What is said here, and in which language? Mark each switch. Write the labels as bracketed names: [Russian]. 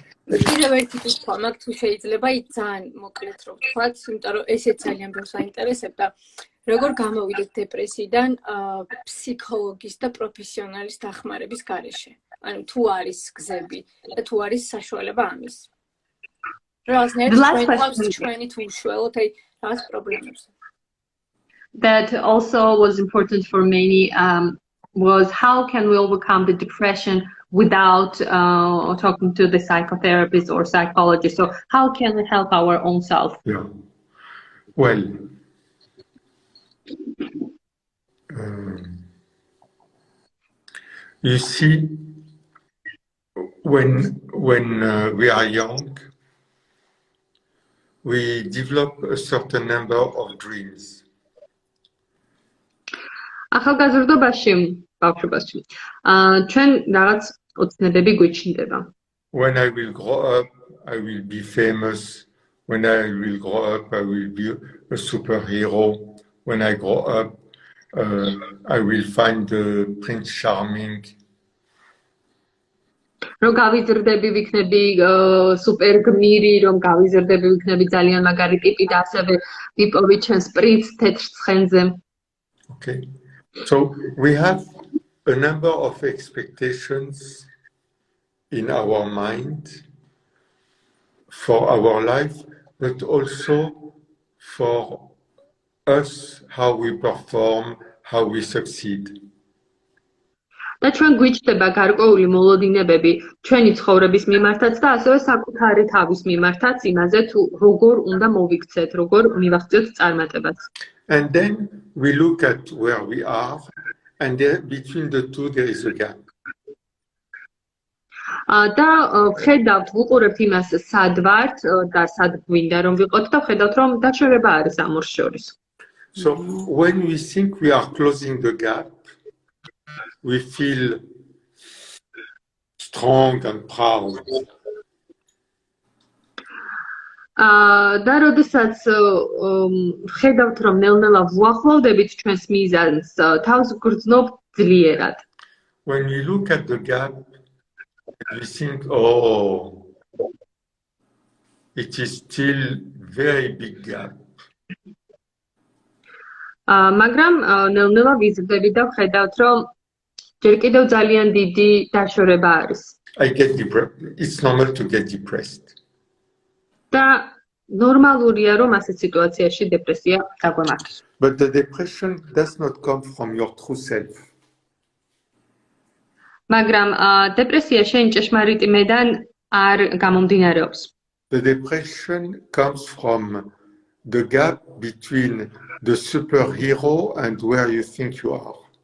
[Georgian] კიდევ ერთი კითხვა მაქვს, თუ შეიძლება ძალიან მოკლედ რომ ვთქვათ, იმიტომ რომ ესეც ძალიან ბევრს აინტერესებდა. როგორ გამოვიდეთ დეპრესიიდან ფსიქოლოგის და პროფესიონალის დახმარების გარეშე? ანუ თუ არის გზები და თუ არის საშუალება ამის. Რაღაც ნერვს ჩვენი თუ უშუალოდ აი რაღაც პრობლემებს. [English] That also was important for many was how can we overcome the depression without talking to the psychotherapist or psychologist? So how can we help our own self? Yeah. Well, you see, when we are young, we develop a certain number of dreams. [Georgian] ახალგაზრდობაში, ბავშვობაში, ჩვენ რაღაც ოცნებები გვიჩნდება. [English] When I will grow up, I will be famous. When I will grow up, I will be a superhero. When I grow up, I will find the Prince Charming. [Georgian] რომ გავიზრდები, ვიქნები სუპერ გმირი, რომ გავიზრდები, ვიქნები ძალიან მაგარი ტიპი და ასევე ვიპოვი ჩემს პრინცს თეთრ ცხენზე. [English] Okay. So we have a number of expectations in our mind for our life, but also for us, how we perform, how we succeed. [Georgian] და ჩვენ გვიჩნდება გარკვეული მოლოდინებები ჩვენი ცხოვრების მიმართაც და ასევე საკუთარი თავის მიმართაც იმაზე თუ როგორ უნდა მოვიქცეთ, როგორ მივახციოთ წარმატებას. [English] And then we look at where we are, and there, between the two there is a gap. [Georgian] და ვხედავთ, ვუყურებთ იმას სად ვართ და სად გვინდა რომ ვიყოთ და ვხედავთ რომ დაშორება არის ამ ორ შორის. [English] So when we think we are closing the gap, we feel strong and proud. [Georgian] და როდესაც ვხედავთ რომ ნელ-ნელა ვუახლოვდებით ჩვენს მიზანს, თავს გვგრძნობ ძლიერად. [English] When we look at the gap, we think, oh, it is still very big gap. [Georgian] მაგრამ ნელ-ნელა ვიზრდები და ვხედავთ რომ ჯერ კიდევ ძალიან დიდი დაშორება არის. [English] It's normal to get depressed. [Georgian] და ნორმალურია რომ ასეთ სიტუაციაში დეპრესია დაგვემართოს. [English] But the depression does not come from your true self. [Georgian] მაგრამ დეპრესია შენ ჭეშმარიტი მედან არ გამომდინარეობს. [English] The depression comes from the gap between the superhero and where you think you are.